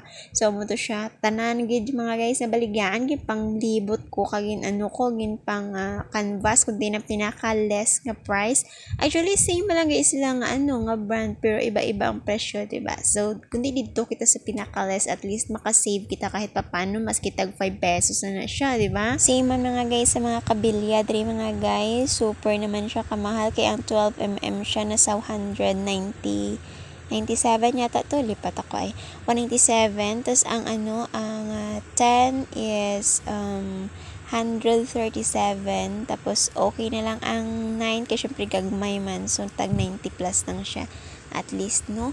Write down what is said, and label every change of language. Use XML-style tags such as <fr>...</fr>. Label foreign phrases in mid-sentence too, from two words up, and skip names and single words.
<hil>So mo to siya tanan gid mga guys na baligyaan gid pang libot ko kagin gin pang canvas kun di na pinaka less nga price. Actually same lang guys sila nga nga brand pero iba-iba ang presyo, diba? So kundi dito kita sa pinaka less, at least maka-save kita</hil> <tl>kahit papaano,</tl> <hil>mas kitag 5 pesos na siya, diba? Same man mga guys sa mga kabilya diri mga guys, super naman siya kamahal kay ang 12mm siya na sa 197 yata to, lipat ako ay 197, tas ang ang 10 is 137,</hil> <tl>tapos okay na lang ang 9 kasi syempre</tl> <hil>gagmay man, so tag 90 plus lang siya at least, no?</hil>